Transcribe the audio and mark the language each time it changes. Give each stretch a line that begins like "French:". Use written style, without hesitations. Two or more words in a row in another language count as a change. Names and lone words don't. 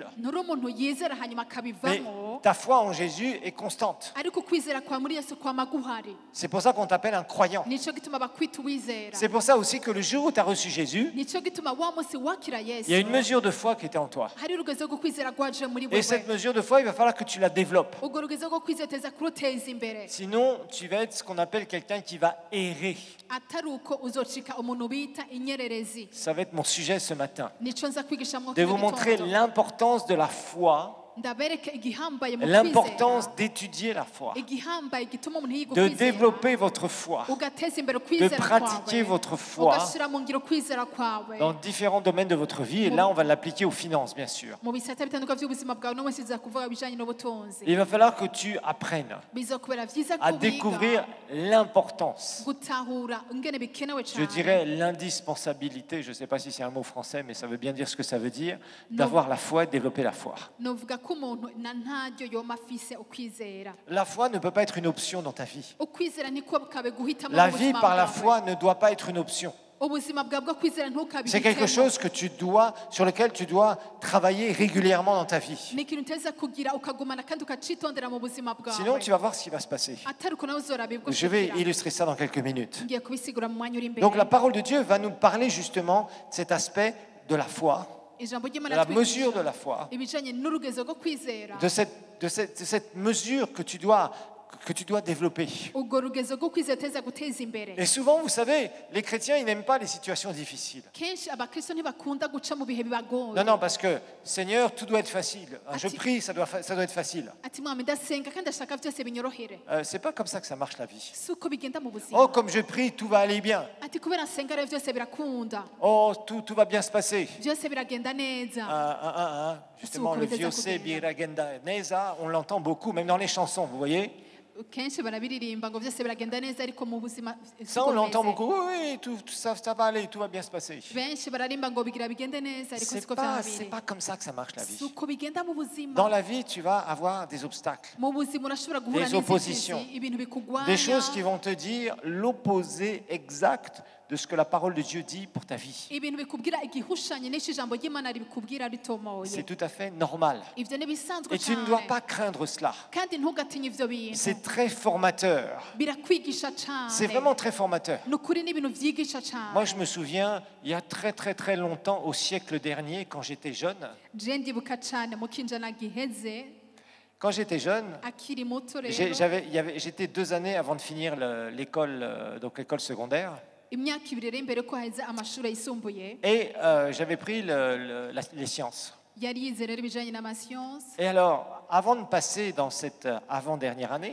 Rundi: nturi umuntu yizera hanyuma mais akabivamo
French: ta foi en Jésus est constante.
Rundi: ariko ukwizera kwa muri Yesu kwama guhari
French: C'est pour ça qu'on t'appelle un croyant.
Rundi: nico gituma bakwita uwizera
French: C'est pour ça aussi que le jour où tu as reçu Jésus,
Rundi: nico gituma wa munsi wakira Yesu
French: il y a une mesure de foi qui était en toi.
Rundi: hari urugezo rwo kwizera rwaje muri Et wewe
French: cette mesure de foi, il va falloir que tu la développes.
Rundi: urwo rugezo rwo kwizera teza kuruteza imbere
French: Sinon, tu vas être ce qu'on appelle quelqu'un qui va errer.
Rundi: atari uko uzocika umuntu bita inyererezi
French: Ça va être mon sujet ce matin.
Rundi: nico nza kwigisha mu
French: De vous montrer l'importance de la foi
Rundi: ndabereke igihambaye mu l'importance kwizera
French: d'étudier la foi,
Rundi: igihambaye gituma umuntu yiga de ukwizera
French: développer votre foi,
Rundi: ugateza imbere de ukwizera pratiquer kwawe
French: votre foi
Rundi: ugashyira mu ngiro ukwizera kwawe
French: dans différents domaines de votre vie. Et là, on va l'appliquer aux finances, bien sûr.
Rundi: mu bisata bitandukanye by'ubuzima bwawe no wese kuvuga ibijyanye n'ubutunzi
French: Il va falloir que tu apprennes
Rundi: bizakubera byiza à kubiga
French: découvrir l'importance,
Rundi: gutahura ingene bikenewe je cyane
French: dirais l'indispensabilité, je ne sais pas si c'est un mot français, mais ça veut bien dire ce que ça veut dire, d'avoir la foi et de développer la foi.
Rundi: novuga ko umuntu na ntaryo yoma afise ukwizera
French: La foi ne peut pas être une option dans ta vie.
Rundi: ukwizera niko kabe guhitamo La mu vie buzima
French: par la bwawe. foi ne doit pas être une option.
Rundi: ubuzima bwawe bwo kwizera
French: C'est quelque
Rundi: ntukabihitemo
French: chose que sur lequel tu dois travailler régulièrement dans ta vie.
Rundi: ni ikintu uteza kugira ukagumana kandi ukacitondera mu buzima Sinon, bwawe
French: tu vas voir ce qui va se passer.
Rundi: atari uko nawe uzorabibwa
French: Je vais illustrer ça dans quelques minutes.
Rundi: ngiye kubisigura mu mwanya uri imbere
French: Donc la parole de Dieu va nous parler justement de cet aspect de la foi,
Rundi: ijambo de ry'imana la ritwigisha
French: mesure de la foi,
Rundi: ibijanye n'urugezo rwo kwizera
French: de cette mesure que tu dois développer.
Rundi: urwo rugezo rwo kwizera uteza guteza imbere
French: Et souvent, vous savez, les chrétiens, ils n'aiment pas les situations difficiles.
Rundi: kenshi abakristo ntibakunda guca mu bihe bibagoye
French: Non, non, parce que, Seigneur, tout doit être facile. Je prie, ça doit être facile.
Rundi: ati mwami ndasenga kandi ndashaka byose binyorohere
French: C'est pas comme ça que ça marche la vie.
Rundi: si uko bigenda mu buzima
French: Oh, comme je prie, tout va aller bien.
Rundi: ati kubera nsenga rero byose birakunda
French: Oh, tout va bien se passer.
Rundi: byose biragenda neza
French: Justement, le vieux C, Biragenda Neza, on l'entend beaucoup, même dans les chansons, vous voyez.
Rundi: kenshi barabiririmba ngo byose biragenda neza ariko mu buzima
French: Ça, on l'entend beaucoup. Oui, tout ça va aller, tout va bien se passer.
Rundi: benshi bararimba ngo bigira bigende neza ariko C'est siko pas, byaba biri
French: pas comme ça que ça marche la
Rundi: si vie. uko bigenda mu buzima
French: Dans la vie, tu vas avoir des obstacles,
Rundi: mu buzima urashobora guhura
French: des oppositions,
Rundi: n'inzitizi ibintu bikugwanya
French: des choses qui vont te dire l'opposé exact de ce que la parole de Dieu dit pour ta vie.
Rundi: ibintu bikubwira igihushanye n'icyo ijambo ry'imana ribikubwira ritomoye
French: C'est tout à fait normal.
Rundi: ibyo ni bisanzwe
French: Et tu ne dois cyane pas craindre cela.
Rundi: kandi ntugatinye ibyo bintu
French: C'est très formateur.
Rundi: birakwigisha cyane
French: C'est vraiment très formateur.
Rundi: ni ukuri n'ibintu byigisha cyane
French: Moi, je me souviens, il y a très longtemps, au siècle dernier, quand j'étais jeune,
Rundi: je ndibuka cyane mu kinjana giheze
French: quand j'étais jeune,
Rundi: akiri muto rero
French: j'étais 2 années avant de finir l'école, donc l'école secondaire,
Rundi: imyaka ibiri rero imbere ko haheze amashuri yisumbuye
French: et j'avais pris les sciences.
Rundi: yari yize rero ibijyanye n'amasiyansi
French: Et alors, avant de passer dans cette avant-dernière année,